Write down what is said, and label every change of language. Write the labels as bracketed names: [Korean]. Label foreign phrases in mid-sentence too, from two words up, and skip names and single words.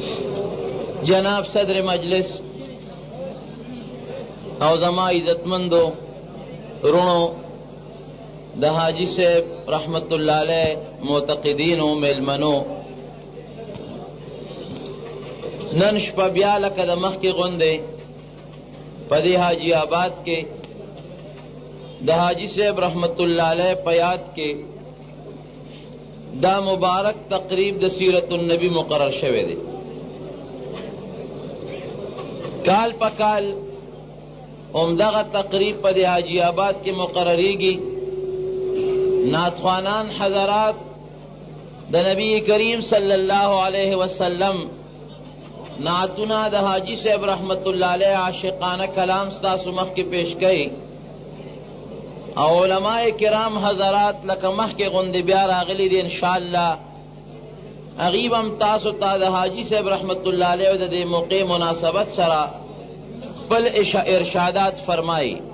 [Pashto] جناب صدر مجلس او زما عزتمندو رونو د حاجی صاحب [Arabic] رحمت اللہ علیہ [Pashto] معتقدینو میلمنو، نن شپه بیا لکه د مخکې غوندې په دې حاجی آباد کې د حاجی صاحب [Arabic] رحمت اللہ علیہ [Pashto] په یاد کې دا مبارک تقریب د سیرت النبی مقرر شوی دی. کال پا کال عمدغه تقریب په دې حاجی آباد کې مقرریږي. نعتخوانان حضرات د نبی کریم [Arabic] صلی اللہ علیہ وسلم [Pashto] نعتونه د حاجی صاحب [Arabic] رحمت اللہ علیہ [Pashto] عاشقانه کلام ستاسو مخکې پیش کړي، او علماء کرام حضرات لکه مخکې غوندې بیا راغلي دي انشاءاللہ اغیب هم تاسو ته د حاجی صاحب [Arabic] رحمت اللہ علیہ [Pashto] د دې موقع مناسبت سره خپل ارشادات فرمائی.